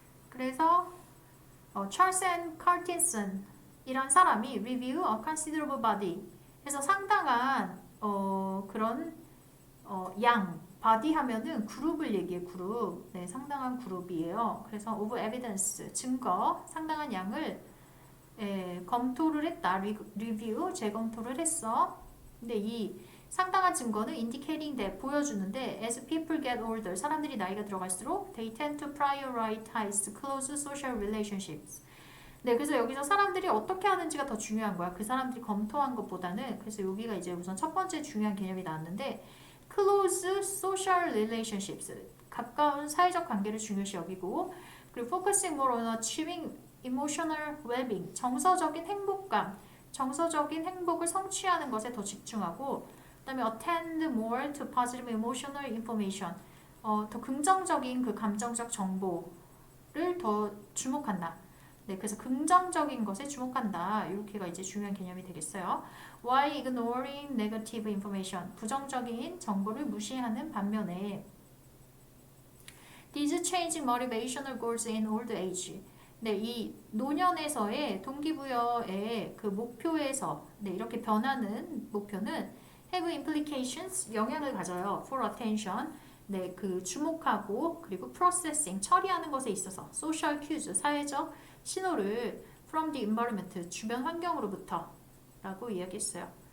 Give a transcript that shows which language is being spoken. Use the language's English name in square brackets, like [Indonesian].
[Korean] 그래서 찰스 앤 카틴슨 이란 사람이 [English] review a considerable body [Korean] 해서 상당한 그런 양, body 하면은 그룹을 얘기해. 그룹. 네, 상당한 그룹이에요. 그래서 [English] of evidence, [Korean] 증거, 상당한 양을 검토를 했다. 리뷰, 재검토를 했어. 근데 이 상당한 증거는 [English] indicating that, [Korean] 보여주는데 [English] as people get older, [Korean] 사람들이 나이가 들어갈수록 [English] they tend to prioritize close social relationships. [Korean] 네, 그래서 여기서 사람들이 어떻게 하는지가 더 중요한 거야. 그 사람들이 검토한 것보다는. 그래서 여기가 이제 우선 첫 번째 중요한 개념이 나왔는데 [English] close social relationships, [Korean] 가까운 사회적 관계를 중요시 여기고, 그리고 [English] focusing more on achieving emotional well-being, [Korean] 정서적인 행복감, 정서적인 행복을 성취하는 것에 더 집중하고, 그 다음에 [English] attend more to positive emotional information, [Korean] 더 긍정적인 그 감정적 정보를 더 주목한다. 네, 그래서 긍정적인 것에 주목한다. 이렇게가 이제 중요한 개념이 되겠어요. [English] While ignoring negative information, [Korean] 부정적인 정보를 무시하는 반면에 [English] These changing motivational goals in old age, [Korean] 네, 이 노년에서의 동기부여의 그 목표에서 네, 이렇게 변하는 목표는 [English] have implications [Korean] 영향을 가져요. [English] for attention [Korean] 네, 그 주목하고 그리고 [English] processing [Korean] 처리하는 것에 있어서 [English] social cues [Korean] 사회적 신호를 [English] from the environment [Korean] 주변 환경으로부터 라고 이야기했어요.